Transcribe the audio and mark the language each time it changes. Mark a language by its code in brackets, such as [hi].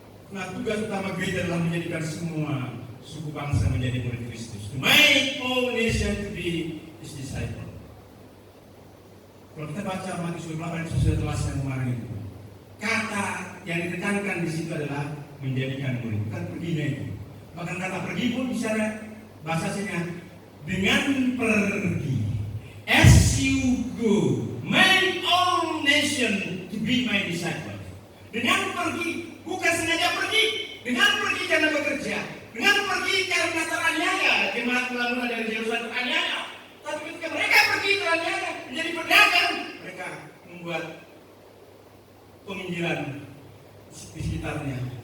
[id] Nah, tugas utama gereja adalah menjadikan semua suku bangsa menjadi murid Kristus. [en] To make all nation to be His disciple. [id] Kalau kita baca Matius 28 yang sudah telah saya kemarin itu, kata yang ditekankan di situ adalah menjadikan murid, bukan perginya itu. Bahkan kata pergi pun bicara bahasa sini dengan pergi. [en] As you go, make all nation to be my disciple. [id] Dengan pergi, bukan sengaja pergi. Dengan pergi karena bekerja. Dengan pergi karena teraniaya. Jemaat mula-mula dari Yerusalem teraniaya. Tapi ketika mereka pergi teraniaya menjadi pedagang, mereka membuat penginjilan di sekitarnya.